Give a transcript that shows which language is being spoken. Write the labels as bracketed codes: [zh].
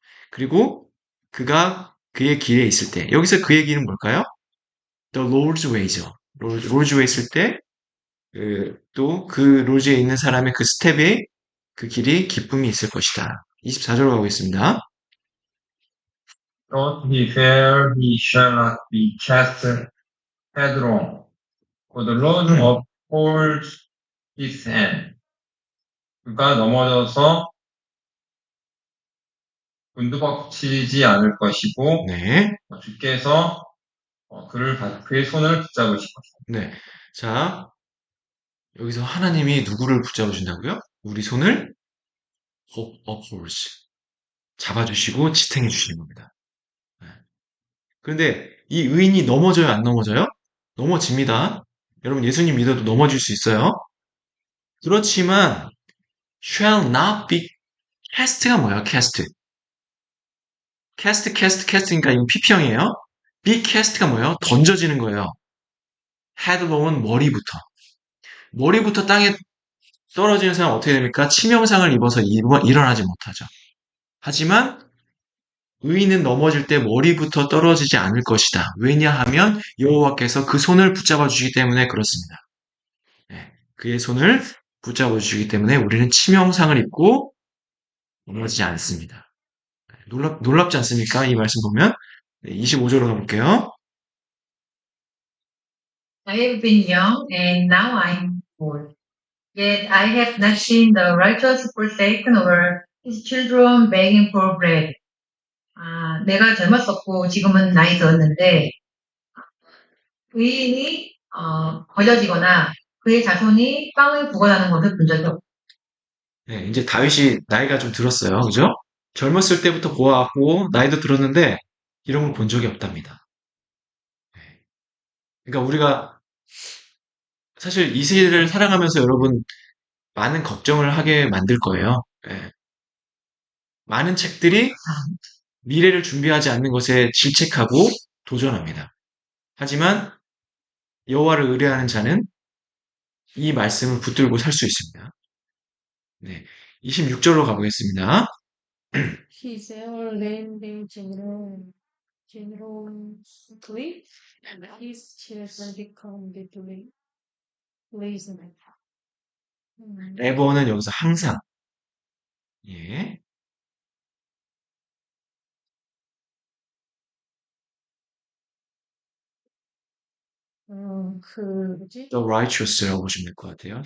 [ko] 그리고 그가 그의 길에 있을 때 여기서 그의 길은 뭘까요? [en] The Lord's Way죠. Lord's Way [ko] 있을 때 또 그 로즈에 있는 사람의 그 스텝에 그 길이 기쁨이 있을 것이다. 24절로 가고 있습니다. [en] Though he fell, he shall not be cast headlong, for the Lord upholds his hand. [ko] 그가 넘어져서 곤두박치지 않을 것이고, 네. 주께서 그의 손을 붙잡으실 것이다. 네. 자, 여기서 하나님이 누구를 붙잡으신다고요? 우리 손을 upholds. 잡아주시고 지탱해 주시는 겁니다. 네. 그런데 이 의인이 넘어져요, 안 넘어져요? 넘어집니다. 여러분 예수님 믿어도 넘어질 수 있어요. 그렇지만 [en] shall not be cast [ko] 가 뭐예요? cast니까 이건 PP형이에요. [en] be cast [ko] 가 뭐예요? 던져지는 거예요. headlong은 머리부터 땅에 떨어지는 사람은 어떻게 됩니까? 치명상을 입어서 일어나지 못하죠. 하지만 의인은 넘어질 때 머리부터 떨어지지 않을 것이다. 왜냐하면 여호와께서 그 손을 붙잡아 주시기 때문에 그렇습니다. 네, 그의 손을 붙잡아 주시기 때문에 우리는 치명상을 입고 넘어지지 않습니다. 놀랍지 않습니까? 이 말씀 보면. 네, 25절로 가볼게요. [en] I have been young and now I am old. Yet I have not seen the righteous forsaken or his children begging for bread. [ko] 내가 젊었었고 지금은 나이 들었는데 의인이 거저지거나 그의 자손이 빵을 구걸하는 것을 본 적이 없고 네, 이제 다윗이 나이가 좀 들었어요. 그죠? 젊었을 때부터 보아왔고, 나이도 들었는데, 이런 걸 본 적이 없답니다. 네. 그러니까 우리가 사실 이 세대를 살아가면서 여러분 많은 걱정을 하게 만들 거예요. 예. 많은 책들이 미래를 준비하지 않는 것에 질책하고 도전합니다. 하지만 여호와를 의뢰하는 자는 이 말씀을 붙들고 살 수 있습니다. 네, 26절로 가보겠습니다. [en] His everlasting generously, and his children become little lazy. [ko] ever는 여기서 항상. 예. 뭐지? [en] The righteous [ko] 라고 보시면 될 것 같아요.